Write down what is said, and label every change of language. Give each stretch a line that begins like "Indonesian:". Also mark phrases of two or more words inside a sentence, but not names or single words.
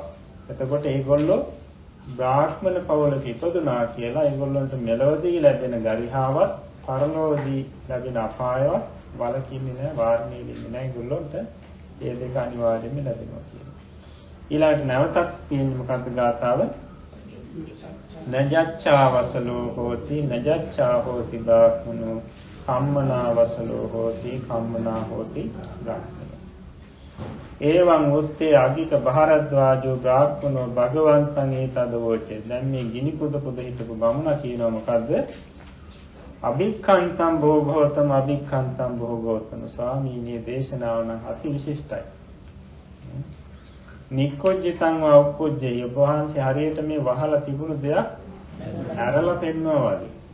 Sinhala: එතකොට ඒගොල්ලෝ බ්‍රාහ්මණ පවුලක ඉපදුනා කියලා ඒගොල්ලන්ට මෙලවදී ලැබෙන ගරිහාවත් පරලෝකදී ලැබෙන අපායවත් වලකින්නේ නැහැ, වාරණය වෙන්නේ නැහැ. ඒගොල්ලන්ට ඒ දෙක අනිවාර්යයෙන්ම ලැබෙනවා කියලා. ඊළඟට නැවතත් තියෙන මොකක්ද ගාථාව?
Pali: නජච්ඡා වසලෝ හෝති නජච්ඡා හෝති බ්‍රාහ්මනෝ කම්මනා වසලෝ හෝති කම්මනා හෝති බ්‍රාහ්මනෝ. එවං උත්තේ අගික භාරද්වාජෝ බ්‍රාහ්මනෝ භගවන්තං ඒතදවෝචේ.
Sinhala: දැන් මේ ගිනි පුද හිටපු බමුණා කියනවා මොකද්ද?
Pali: අභික්ඛන්තං භෝගෝතම අභික්ඛන්තං භෝගෝතම.
Sinhala: ස්වාමීනි දේශනාව නම් අති විශිෂ්ටයි.
Pali: නික්කොජ්ජිතං වෞක්කොජ්ජේ.
Sinhala: ඔබ වහන්සේ හරියට මේ වහලා තිබුණු දෙයක් ඇරලා පෙන්නවා වගේ.